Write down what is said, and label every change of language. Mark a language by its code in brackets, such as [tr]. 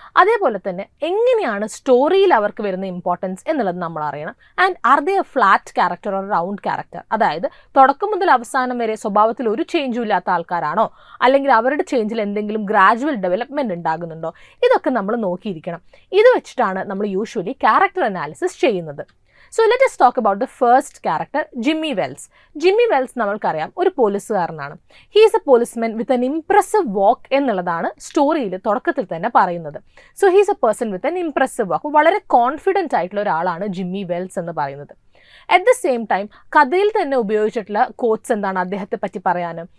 [ml] അതേപോലെ തന്നെ എങ്ങനെയാണ് സ്റ്റോറിയിൽ അവർക്ക് വരുന്ന ഇമ്പോർട്ടൻസ് എന്നുള്ളത് നമ്മൾ അറിയണം. [en] and are they a flat character or round character, [ml] അതായത് തുടക്കം മുതൽ അവസാനം വരെ സ്വഭാവത്തിൽ ഒരു ചേഞ്ചും ഇല്ലാത്ത ആൾക്കാരാണോ, അല്ലെങ്കിൽ അവരുടെ ചേഞ്ചിൽ എന്തെങ്കിലും ഗ്രാജുവൽ ഡെവലപ്മെൻറ്റ് ഉണ്ടാകുന്നുണ്ടോ, ഇതൊക്കെ നമ്മൾ നോക്കിയിരിക്കണം. ഇത് വെച്ചിട്ടാണ് നമ്മൾ യൂഷ്വലി ക്യാരക്ടർ അനാലിസിസ് ചെയ്യുന്നത്. [en] So let us talk about the first character, Jimmy Wells. [ml] Jimmy Wells നമ്മൾക്കറിയാം ഒരു പോലീസുകാരനാണ്. [en] he is a policeman with an impressive walk [ml] എന്നുള്ളതാണ് സ്റ്റോറിയിൽ തുടക്കത്തിൽ തന്നെ പറയുന്നത്. [en] So he is a person with an impressive walk. [ml] വളരെ കോൺഫിഡൻ്റ് ആയിട്ടുള്ള ഒരാളാണ് ജിമ്മി വെൽസ് എന്ന് പറയുന്നത്. [en] at the same time [ml] കഥയിൽ തന്നെ ഉപയോഗിച്ചിട്ടുള്ള കോട്ട്സ് എന്താണ് അദ്ദേഹത്തെ പറ്റി പറയാൻ?